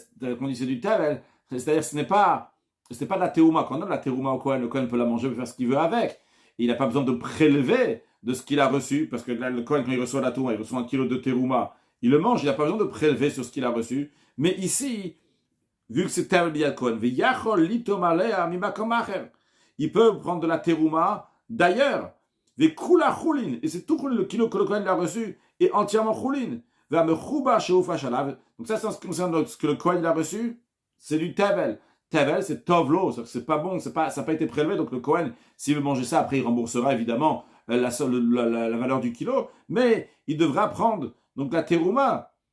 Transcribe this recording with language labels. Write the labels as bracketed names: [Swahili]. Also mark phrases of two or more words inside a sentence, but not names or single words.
[French] Quand on dit c'est du tevel, c'est-à-dire ce n'est pas de la terouma. Quand on donne la terouma au Kohen, le Kohen peut la manger, peut faire ce qu'il veut avec. Et il n'a pas besoin de prélever de ce qu'il a reçu, parce que là, le Kohen, quand il reçoit la terouma, il reçoit 1 kilo de terouma, il le mange, il n'a pas besoin de prélever sur ce qu'il a reçu. Mais ici, vu que c'est [Hebrew] טבל ביד כהן, [French] il peut prendre de la terouma d'ailleurs. Et c'est tout le kilo que le Kohen a reçu est entièrement choulin. Donc ça, c'est en ce qui concerne ce que le Kohen a reçu, c'est du tevel. Tevel, c'est tovlo, c'est pas bon, ça n'a pas été prélevé, donc le Kohen, s'il veut manger ça, après il remboursera évidemment la valeur du kilo, mais il devra prendre donc la terouma,